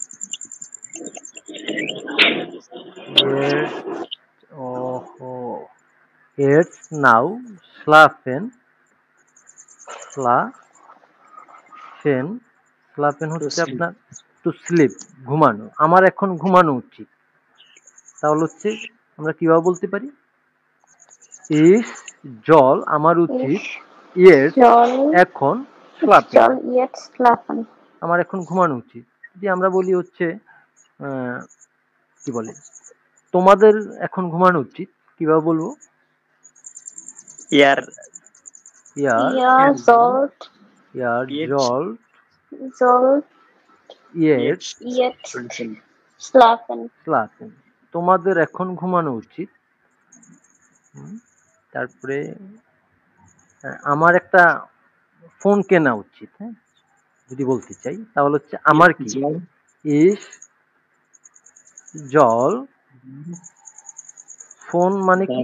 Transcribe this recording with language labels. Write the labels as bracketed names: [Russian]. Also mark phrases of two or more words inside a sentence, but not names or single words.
[German] jetzt, oho, jetzt নাও schlafen, schlafen, schlafen [English] টু [Bangla] হচ্ছে [English] স্লিপ [Bangla] আপনার [English] to sleep, [Bangla] ঘুমানো। আমার এখন ঘুমানো উচিত। তাহলে হচ্ছে আমরা কিভাবে বলতে পারি, [German] Ich soll [Bangla] আমার উচিত [German] Ich ইয়েট soll, [Bangla] এখন [German] ich স্লাফেন, soll jetzt schlafen. [Bangla] আমার এখন ঘুমানো উচিত। যদি আমরা বলি হচ্ছে আহ, কি বলে, তোমাদের এখন ঘুমানো উচিত, কিভাবে বলবো, [German] ইয়ার ইয়ার Ihr ইয়ার ইট জল sollt ইয়েট ইট jetzt schlafen. [Bangla] স্লাফেন, তোমাদের এখন ঘুমানো উচিত। হুম, তারপরে আমার একটা ফোন কেনা উচিত। হ্যাঁ, যদি বলতে চাই তাহলে হচ্ছে আমার কি, [German] জল Ich soll [Bangla] ফোন মানে কি,